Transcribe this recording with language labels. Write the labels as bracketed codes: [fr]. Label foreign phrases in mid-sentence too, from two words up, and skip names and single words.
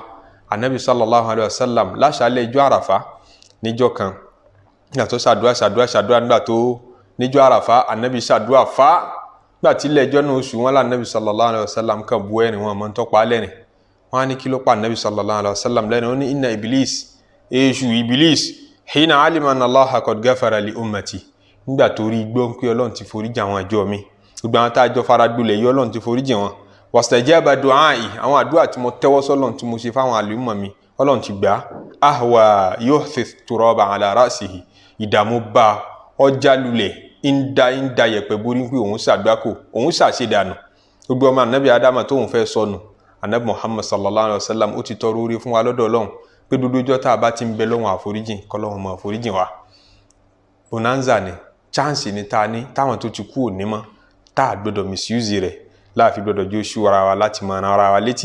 [yo] Ànábì [ar] صلى الله عليه وسلم [yo] láṣálẹ́ ìjọ́ Arafah níjọ́ kan nígbà tó ṣàdúrà nígbà tó níjọ́ Arafah Ànábì ṣàdúrà fá nígbà tí ilẹ̀ ẹjọ́ náà oṣù wọn lá Ànábì [ar] صلى الله عليه وسلم [yo] kan bu ẹ̀rín wọn mọ́ ń tọ́pa lẹ́rìn. Wọ́n á ní kí ló pa Ànábì [ar] صلى الله عليه وسلم [yo] lẹ́rìn. [ar] Ó ní إن إبليس حين علم أن الله قد غفر لأمتي. [yo] Nígbà tó rí gbọ́ pé Ọlọ́run ti foríjì àwọn àjọ mi, gbogbo àwọn tá a jọ fara gbolẹ̀ yìí Ọlọ́run ti foríjì wọn. [ar] واستجاب دعائي, [yo] àwọn àdúrà tí mo tẹ́wọ́ sọ́lọ́run tí mo ṣe fáwọn àlùmọ̀ mi Ọlọ́run ti gbà. [ar] أهوى يحثو التراب على رأسه, [yo] ìdààmú bá ọjà lulẹ̀ ń da yẹ̀pẹ̀ borí pé òun ṣàgbákò òun ṣàṣedànù. Gbogbo ọmọ Ànábì Ádámà tóun fẹ́ sọnù, Ànábì Muhammad [ar] صلى الله عليه وسلم [yo] ó ti tọrọ orí fún wa lọ́dọ̀ Ọlọ́run pé gbogbo ọjọ́ tá a bá ti ń bẹ lọ́wọ́ àforíjìn kọ́lọ́run mọ́ àforíjìn wa. Bonanza ni, chance ni ta ní táwọn tó ti kú òní mọ́ tá a gbọ́dọ̀ misuse rẹ̀ láàfin gbọ́dọ̀ jó ṣú ara wa láti mọ ara wa létí.